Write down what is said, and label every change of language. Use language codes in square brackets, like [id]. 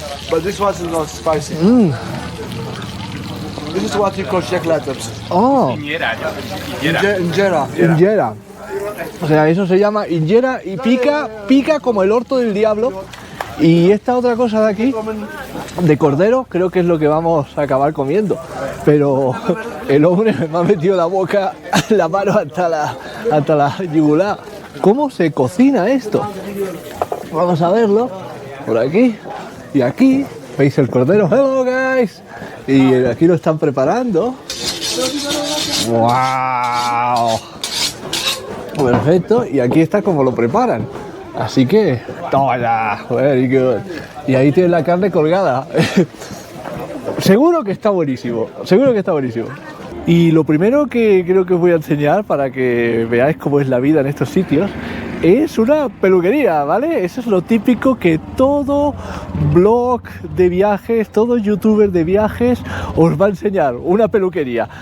[en] But this one is not spicy. This is what you call chocolates. Oh, Injera. injera. [es] O sea, eso se llama injera y pica como el orto del diablo. Y esta otra cosa de aquí, de cordero, creo que es lo que vamos a acabar comiendo. Pero el hombre me ha metido la mano hasta la yugular. ¿Cómo se cocina esto? Vamos a verlo. Por aquí y aquí. ¿Veis el cordero? [en] Hello guys. [es] Y aquí lo están preparando. ¡Wow! Perfecto. Y aquí está como lo preparan. Así que, toma ya, [en] very good. [es] Y ahí tienes la carne colgada. Seguro que está buenísimo, seguro que está buenísimo. Y lo primero que creo que os voy a enseñar para que veáis cómo es la vida en estos sitios es una peluquería, ¿vale? Eso es lo típico que todo blog de viajes, todo youtuber de viajes os va a enseñar, una peluquería.